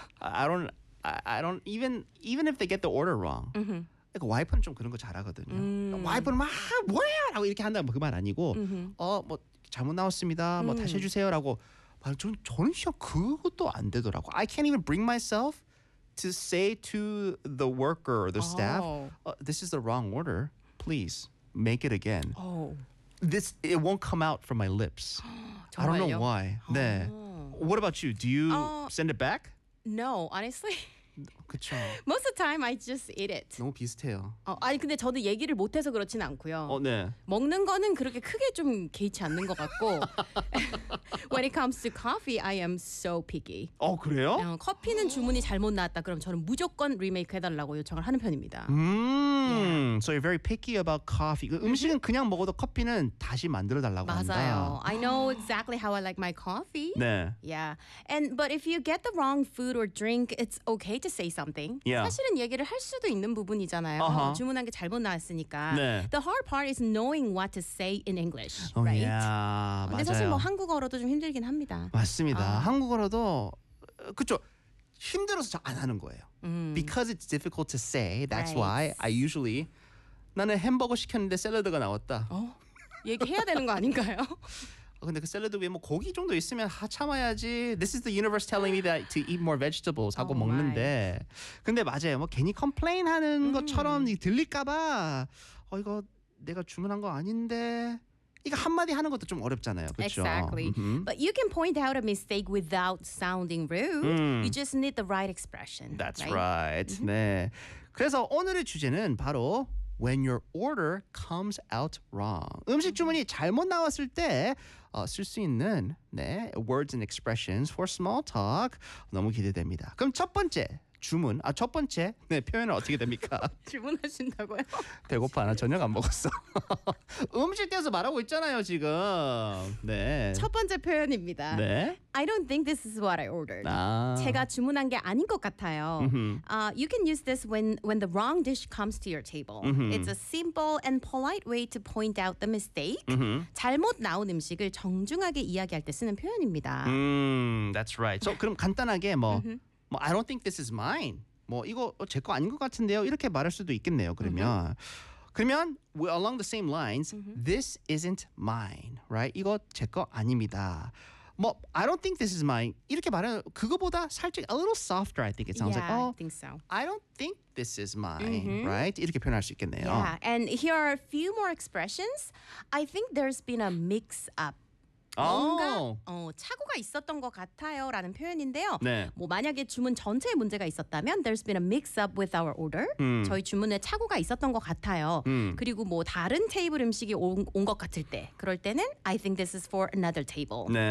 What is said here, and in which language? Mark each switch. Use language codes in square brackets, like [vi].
[en] I don't even if they get the order wrong. Mm-hmm. [ko] 그 와이프는 좀 그런 거 잘하거든요. 와이프는 막 아, 뭐야라고 이렇게 한다 그 말 아니고 어뭐 잘못 나왔습니다. 뭐 다시 해주세요라고. 저는 전혀 그것도 안 되더라고. [en] I can't even bring myself to say to the worker or the staff, this is the wrong order. Please make it again. It won't come out from my lips. I don't know why. [ko] 네. [en] What about you? Do you send it back? No, honestly. [ko] 그쵸. [en] Most of the time, I just eat it. [ko] 너무 비슷해요. 아니 근데 저도 얘기를 못해서 그렇진 않고요. 네. 먹는 거는 그렇게 크게 좀 개의치 않는 것 같고. [en] When it comes to coffee, I am so picky. [ko] 그래요? 커피는 주문이 잘못 나왔다. 그럼 저는 무조건 리메이크 해달라고 요청을 하는 편입니다. [en] Yeah. So you're very picky about coffee. [ko] 음식은 그냥 먹어도 커피는 다시 만들어 달라고 한다. 맞아요. [en] I know exactly how I like my coffee. [ko] 네. [en] Yeah. And but if you get the wrong food or drink, it's okay to say something. Yeah. [ko] 사실은 얘기를 할 수도 있는 부분이잖아요. [en] Uh-huh. [ko] 주문한 게 잘못 나왔으니까. 네. [en] The hard part is knowing what to say in English, right? Oh, yeah. [ko] 근데 사실 뭐 한국어로도 좀 힘들긴 합니다. 맞습니다. 한국어로도 그렇죠. 힘들어서 잘 안 하는 거예요. [en] Because it's difficult to say, that's right. why I usually [ko] 나는 햄버거 시켰는데 샐러드가 나왔다. 얘기해야 되는 거 아닌가요? 근데 그 샐러드 위에 뭐 고기 정도 있으면 참아야지. [en] This is the universe telling me that to eat more vegetables [ko] 하고 먹는데. 근데 맞아요. 뭐 괜히 컴플레인 하는 것처럼 들릴까 봐. 이거 내가 주문한 거 아닌데. 이거 한마디 하는 것도 좀 어렵잖아요. 그렇죠? [en] Exactly. Mm-hmm. But you can point out a mistake without sounding rude. Mm. You just need the right expression. That's right. Mm-hmm. [ko] 네. 그래서 오늘의 주제는 바로 [en] When your order comes out wrong. [ko] 음식 주문이 잘못 나왔을 때 쓸 수 있는 네, [en] words and expressions for small talk. [ko] 너무 기대됩니다. 그럼 첫 번째 주문, 첫 번째 네, 표현은 어떻게 됩니까? 주문하신다고요? 배고파, 나 저녁 안 먹었어. 음식에서 말하고 있잖아요, 지금. 네. 첫 번째 표현입니다. 네. [en] I don't think this is what I ordered. [ko] 아. 제가 주문한 게 아닌 것 같아요. [en] You can use this when the wrong dish comes to your table. Mm-hmm. It's a simple and polite way to point out the mistake. Mm-hmm. [ko] 잘못 나온 음식을 정중하게 이야기할 때 쓰는 표현입니다. [en] That's right. So, [ko] 그럼 간단하게 뭐... [en] I don't think this is mine. [ko] 뭐 이거 제 거 아닌 것 같은데요. 이렇게 말할 수도 있겠네요. 그러면 그러면 [en] along the same lines, this isn't mine, right? [ko] 이거 제 거 아닙니다. 뭐 [en] I don't think this is mine. [ko] 이렇게 말해 그거보다 살짝 [en] a little softer. I think it sounds like. I think so. I don't think this is mine, right? [ko] 이렇게 표현할 수 있겠네요. [en] Yeah, and here are a few more expressions. I think there's been a mix up. [ko] 뭔가 착오가 있었던 것 같아요라는 표현인데요. 네. 뭐 만약에 주문 전체에 문제가 있었다면 [en] there's been a mix up with our order. [ko] 저희 주문에 착오가 있었던 것 같아요. 그리고 뭐 다른 테이블 음식이 온 것 같을 때 그럴 때는 [en] I think this is for another table.